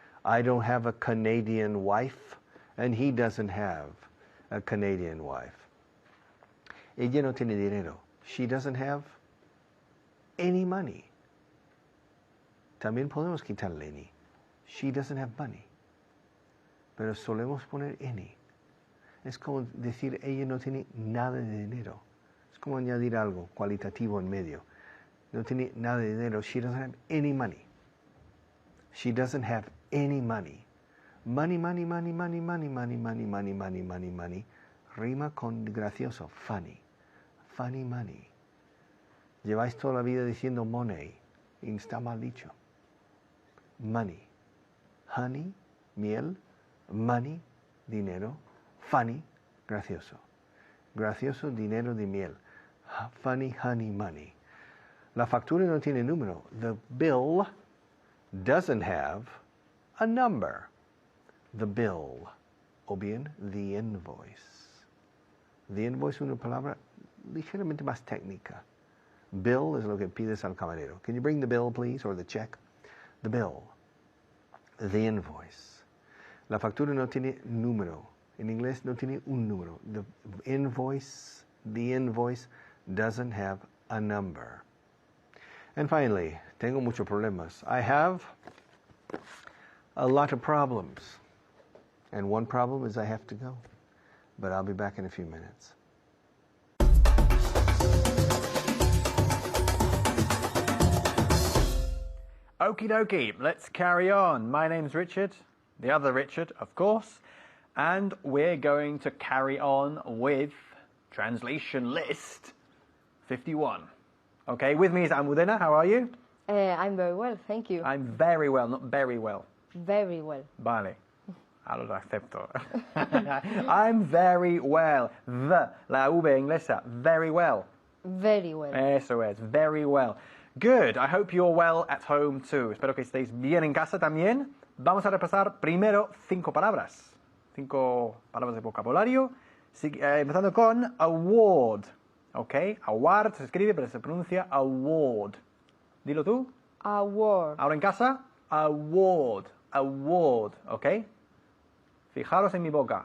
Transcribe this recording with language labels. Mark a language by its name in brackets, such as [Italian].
[English] I don't have a Canadian wife. And he doesn't have a Canadian wife. [Spanish] Ella no tiene dinero. [English] She doesn't have any money. [Spanish] También podemos quitarle any. [English] She doesn't have money. [Spanish] Pero solemos poner any. Es como decir ella no tiene nada de dinero. Es como añadir algo cualitativo en medio. No tiene nada de dinero. [English] She doesn't have any money. She doesn't have any money. Money, money, money, money, money, money, money, money, money, money, money. [Spanish] Rima con gracioso. Funny. Funny money. Lleváis toda la vida diciendo money. Y está mal dicho. Money. Honey, miel. Money, dinero. Funny, gracioso. Gracioso, dinero de miel. Funny, honey, money. La factura no tiene número. [English] The bill doesn't have a number. The bill. [Spanish] O bien, [English] the invoice. [Spanish] The invoice es una palabra ligeramente más técnica. Bill es lo que pides al camarero. [English] Can you bring the bill, please? Or the check? The bill. The invoice. [Spanish] La factura no tiene número. En inglés no tiene un número. [English] The invoice doesn't have a number. And finally, [Spanish] tengo muchos problemas. [English] I have a lot of problems. And one problem is I have to go. But I'll be back in a few minutes. Okie dokie, let's carry on. My name's Richard, the other Richard, of course, and we're going to carry on with translation list 51. Okay, with me is Almudena. How are you? I'm very well, thank you. I'm very well, not very well. Very well. [Spanish] Vale. Ahora lo acepto. [English] I'm very well. [Spanish] La V inglesa. Very well. [English] Very well. [Spanish] Eso es, [English] very well. Good. I hope you're well at home too. [Spanish] Espero que estéis bien en casa también. Vamos a repasar primero 5 palabras. 5 palabras de vocabulario. Empezando con award. ¿Ok? Award se escribe, pero se pronuncia award. Dilo tú. [English] Award. [Spanish] Ahora en casa. Award. Award. ¿Ok? Fijaros en mi boca.